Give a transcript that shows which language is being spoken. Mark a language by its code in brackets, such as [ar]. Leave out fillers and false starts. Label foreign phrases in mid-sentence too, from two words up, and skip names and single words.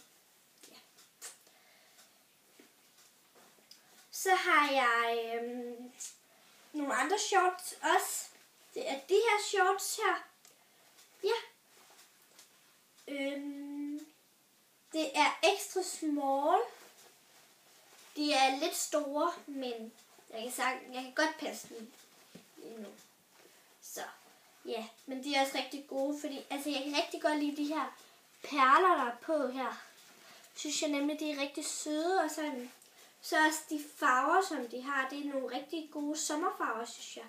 [da] Ja. Så har jeg nogle andre shorts også. Det er de her shorts her. Ja. Det er [en] extra small. [da] De er lidt store, men jeg kan godt passe dem lige nu. Så. Ja, men de er også rigtig gode, fordi altså, jeg kan rigtig godt lide de her perler, der er på her. Synes jeg nemlig, de er rigtig søde og sådan. Så også de farver, som de har, det er nogle rigtig gode sommerfarver, synes jeg.